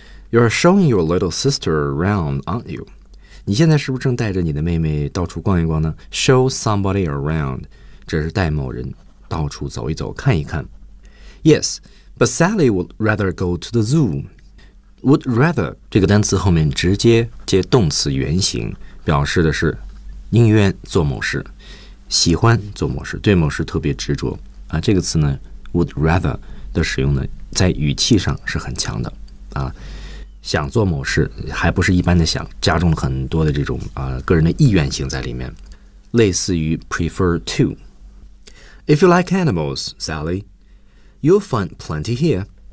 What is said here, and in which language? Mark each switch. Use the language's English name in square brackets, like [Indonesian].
[English] You're showing your little sister around, aren't you? [Chinese] 你现在是不是正带着你的妹妹到处逛一逛呢？ [English] Show somebody around， [Chinese] 这是带某人到处走一走，看一看。 [English] Yes, but Sally would rather go to the zoo. Would rather [Chinese] 这个单词后面直接接动词原形，表示的是宁愿做某事，喜欢做某事，对某事特别执着啊。这个词呢 ，would rather 的使用呢，在语气上是很强的啊。想做某事，还不是一般的想，加重了很多的这种啊个人的意愿性在里面，类似于 prefer to。 [English] If you like animals, Sally, you'll find plenty here.